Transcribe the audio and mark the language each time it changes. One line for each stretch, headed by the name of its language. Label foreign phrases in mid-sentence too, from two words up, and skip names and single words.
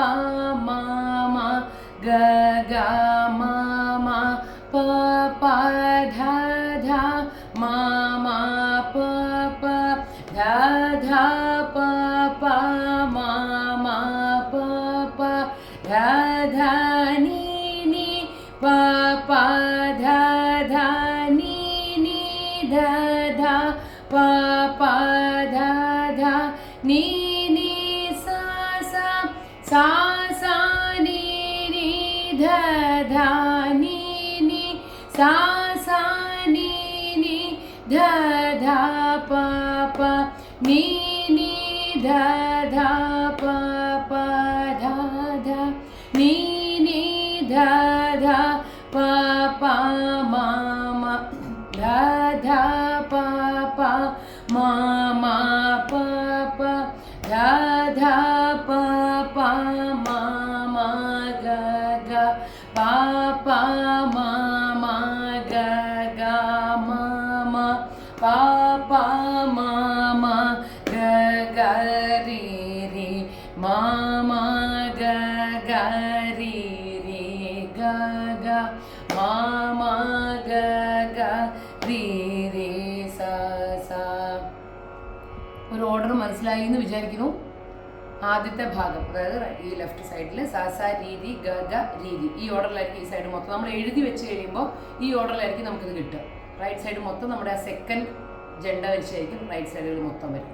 Malayalam: മ മ ഗ ഗ മ മ പ പ ധ ധ മ മ പ പ ധ ധ പ പ മ മ പ പ ധ ധ നീ നീ പ പ ധ ധ നീ നീ ധ ധ പ പ ധ ധ നീ നീ സ സ സ സ നീ നീ ധ ധ നീ sa sa ni ni dha dha pa pa ni ni dha dha pa pa dha dha ni ni dha dha pa pa ma ma dha dha pa pa ma ma pa pa dha dha pa pa ma ma ga ga pa pa ma pa pa ma ma ga ga ri ri ma ma ga ga ri ri ga ga ma ma ga ga ri ri sa sa. ഒരു ഓർഡർ മനസ്സിലായി എന്ന് വിചാരിക്കുന്നു. ആദ്യത്തെ ഭാഗം അതായത് ഈ
English: left side
Malayalam: സ സ രീ രി ഗ ഗ രീ രി ഈ ഓർഡറിലായിരിക്കും ഈ സൈഡ് മൊത്തം നമ്മൾ എഴുതി വെച്ച് കഴിയുമ്പോൾ ഈ ഓർഡറിലായിരിക്കും നമുക്കിത് കിട്ടുക.
English: right side
Malayalam: മൊത്തം നമ്മുടെ ആ സെക്കൻഡ് ജണ്ടവരിച്ചായിരിക്കും
English: right sides
Malayalam: മൊത്തം വരും.